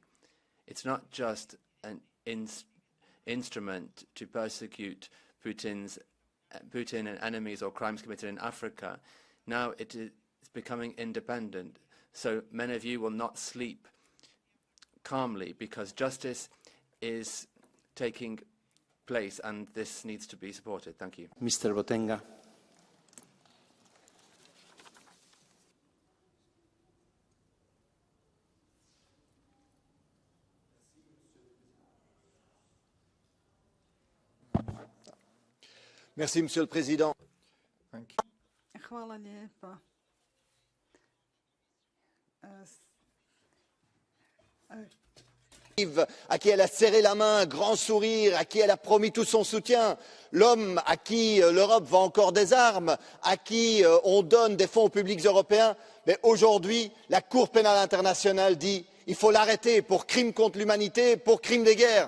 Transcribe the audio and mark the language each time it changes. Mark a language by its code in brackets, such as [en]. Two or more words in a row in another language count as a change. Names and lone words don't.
[en] It's not just an instrument to persecute Putin and enemies or crimes committed in Africa. Now it is becoming independent. So many of you will not sleep calmly because justice is taking place and this needs to be supported. Thank you. Mr. Botenga. [fr] Merci, Monsieur le Président. [hr] Hvala lijepa. [fr] À qui elle a serré la main, un grand sourire, à qui elle a promis tout son soutien, l'homme à qui l'Europe vend encore des armes, à qui on donne des fonds publics européens, mais aujourd'hui, la Cour pénale internationale dit qu'il faut l'arrêter pour crimes contre l'humanité, pour crimes de guerre.